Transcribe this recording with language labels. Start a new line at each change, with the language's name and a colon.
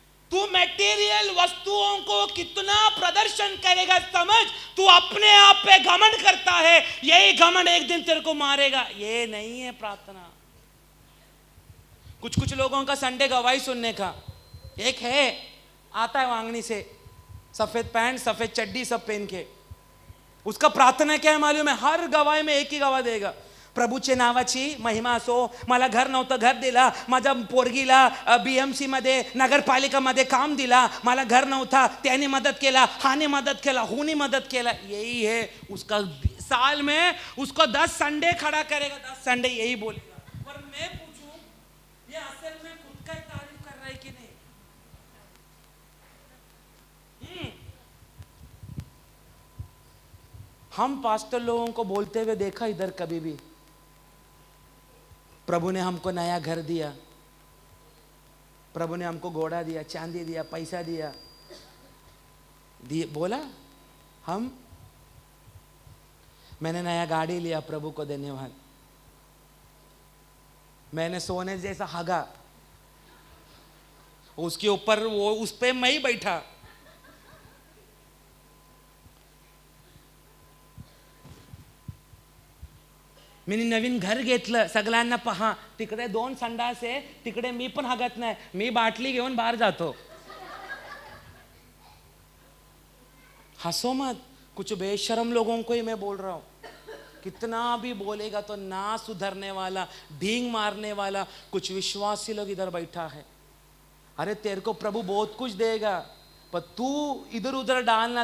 Hindi: तू मटेरियल वस्तुओं को कितना प्रदर्शन करेगा समझ, तू अपने आप पे घमंड करता है, यही घमंड एक दिन तेरे को मारेगा। ये नहीं है प्रार्थना। कुछ लोगों का संडे गवाही सुनने का, एक है आता है वांगनी से, सफेद पैंट सफेद चड्डी सब पहन के, उसका प्रार्थना क्या है मालूम है? हर गवाही में एक ही गवाह देगा,
Marathi: प्रभूचे नावाची महिमा असो, मला घर नव्हतं घर दिला, माझ्या पोरगीला BMC मध्ये नगरपालिका मध्ये काम दिला, मला घर नव्हता त्याने मदत केला, हाने मदत केला, हुनी मदत केला।
Hindi: यही है उसका। साल में उसको 10 संडे खड़ा करेगा, 10 संडे यही बोलेगा। पर मैं पूछूं, ये असल में खुद का तारीफ कर रहा है कि नहीं? हम पास्टर लोगों को बोलते हुए देखा इधर कभी भी, प्रभु ने हमको नया घर दिया, प्रभु ने हमको घोड़ा दिया, चांदी दिया, पैसा दिया, बोला मैंने नया गाड़ी लिया, प्रभु को धन्यवाद। मैंने सोने जैसा हगा, उसके ऊपर वो उस पे मैं ही बैठा,
Marathi: मी नवीन घर घेतलं, सगळ्यांना पहा, तिकडे 2 संडास आहे, तिकडे मी पण हागत नाही, मी बाटली घेऊन बाहेर जातो.
Hindi: हंसो मत, कुछ बेशरम लोगों को ही मैं बोल रहा हूं. कितना भी बोलेगा तो ना सुधरने वाला, ढींग मारने वाला कुछ विश्वासी लोग इधर बैठा है. अरे तेरे को प्रभु बहुत कुछ देगा, पर तू इधर उधर डालना.